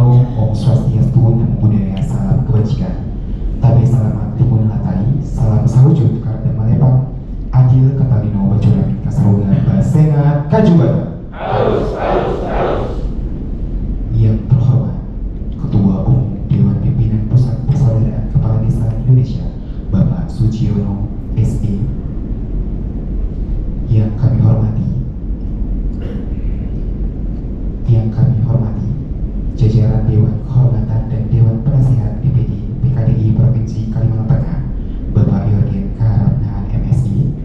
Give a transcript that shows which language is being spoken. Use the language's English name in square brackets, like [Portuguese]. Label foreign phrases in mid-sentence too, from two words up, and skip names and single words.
[Balinese] Om Swastiastu, [Pali] Namo Buddhaya, [Indonesian] salam kebajikan. [Kendayan] Tabe salamat timun hatai, salam sawujud karena malepang, adil katalino bacurami kasarugan basengat kajubata. [Indonesian] Harus. Yang terhormat Ketua Umum Dewan Pimpinan Pusat Persaudaraan Kepala Desa Indonesia, Bapak Suciono SE. Yang kami hormati jajaran Dewan Kehormatan dan Dewan Penasehat DPD PKDI Provinsi Kalimantan Tengah, Bapak Yorgen Karabnahan MSI,